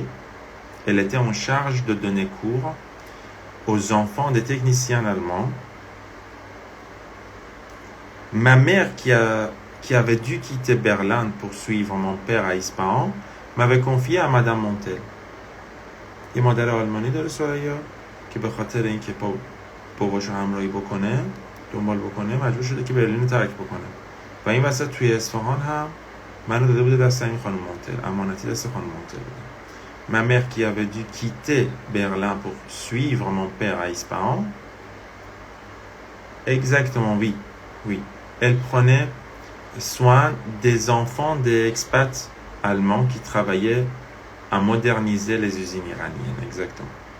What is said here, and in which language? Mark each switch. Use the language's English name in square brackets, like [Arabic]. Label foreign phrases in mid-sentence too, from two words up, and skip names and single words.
[French] Elle était en charge de donner cours aux enfants des techniciens allemands. Ma mère, qui avait dû quitter Berlin pour suivre mon père à Ispahan, m'avait confié à Madame Montel. [Persian] یه مادر آلمانی داره سوریا که به خاطر اینکه باباشو همراهی بکنه، دنبال بکنه، مجبور شده که برلین رو ترک بکنه. و این وسط توی اصفهان هم منو داده بوده دست این خانم مونتل، امانتی دست خانم مونتل بوده. [French] Ma mère qui avait dû quitter Berlin pour suivre mon père à Ispahan, exactement, oui. Elle prenait soin des enfants des expats allemands qui travaillaient à moderniser les usines iraniennes, exactement.